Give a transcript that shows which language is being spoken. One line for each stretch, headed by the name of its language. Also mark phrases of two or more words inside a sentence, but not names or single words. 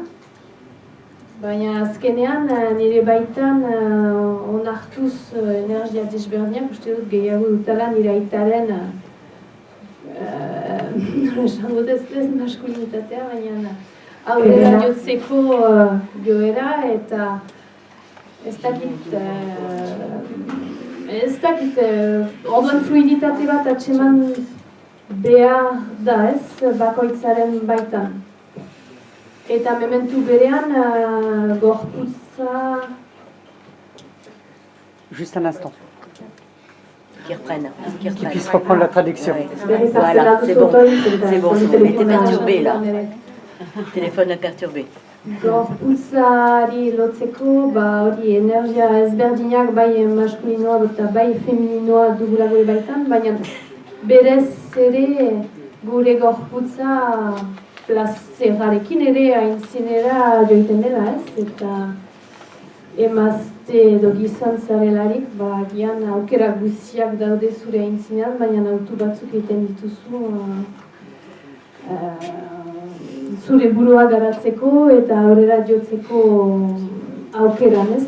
Basque: Baina azkenean nire baitan onartuz energia desberdinak, uste dut gehiago dutala nire aitaren nola esan dut ez maskulinitatea, baina aurrera jotzeko joera eta ez dakit orduan fluiditate bat atseman behar da ez bakoitzaren baitan. Eta mementu berean gorputza...
French: Juste un instant. Qui reprenne. Qui puisse reprendre la traduction. Ouais. Voilà, c'est bon. C'est bon, mais t'es perturbé là. Téléphone perturbé.
Basque: Gorputzari lotzeko, hori energia ezberdinak bai maskulinoa eta bai femininoa dugula gure baitan, baina berez ere gure gorputza plazerarekin ere aintzinera joiten dela ez, eta emazte edo gizon zarelarik, agian aukera guziak daude zure aintzinean, baina autu batzuk egiten dituzu zure burua garatzeko eta aurrera jotzeko aukeran ez.